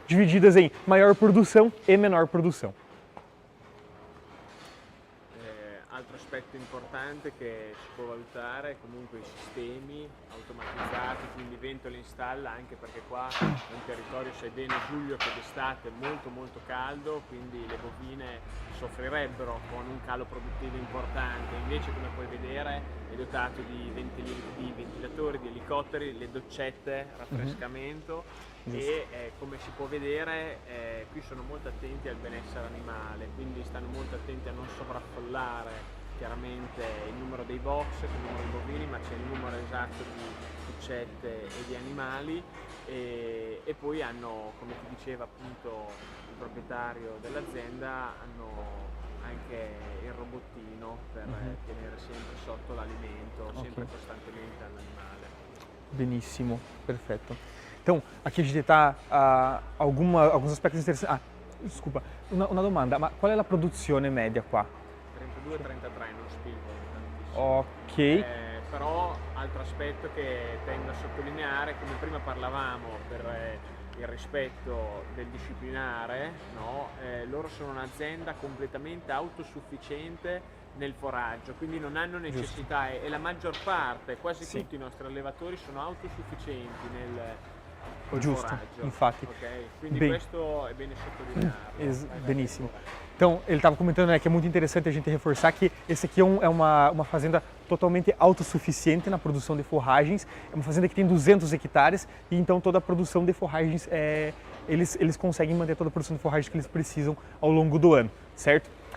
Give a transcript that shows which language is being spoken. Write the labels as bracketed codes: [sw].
[pt] Divididas em maior produção e menor produção. [it] Altro aspetto importante che si può valutare è comunque i sistemi automatizzati, quindi ventole in stalla, anche perché qua è un territorio, sai bene Giulio, che d'estate è molto caldo, quindi le bovine soffrirebbero con un calo produttivo importante. Invece, come puoi vedere, è dotato di ventilatori, di elicotteri, le doccette, raffrescamento. E come si può vedere qui sono molto attenti al benessere animale, quindi stanno molto attenti a non sovraffollare chiaramente il numero dei box, il numero dei bovini, ma c'è il numero esatto di cuccette e di animali e poi hanno, come ti diceva appunto il proprietario dell'azienda, hanno anche il robottino per tenere sempre sotto l'alimento, sempre costantemente all'animale. Benissimo, perfetto. [pt] Então, aqui a gente está alguns aspectos interessantes. Ah, desculpa, [it] una domanda, ma qual è la produzione media qua? 32-33, non spingo tantissimo. Ok. Però, altro aspetto che tengo a sottolineare, come prima parlavamo per il rispetto del disciplinare, no? Loro sono un'azienda completamente autosufficiente nel foraggio, quindi non hanno necessità e la maggior parte, quasi tutti i nostri allevatori sono autosufficienti col foraggio. Infatti. Okay? Quindi questo è bene sottolinearlo. Benissimo. [pt] Então, ele estava comentando, né, que é muito interessante a gente reforçar que esse aqui é uma fazenda totalmente autossuficiente na produção de forragens. É uma fazenda que tem 200 hectares e então toda a produção de forragens, eles conseguem manter toda a produção de forragens que eles precisam ao longo do ano, certo?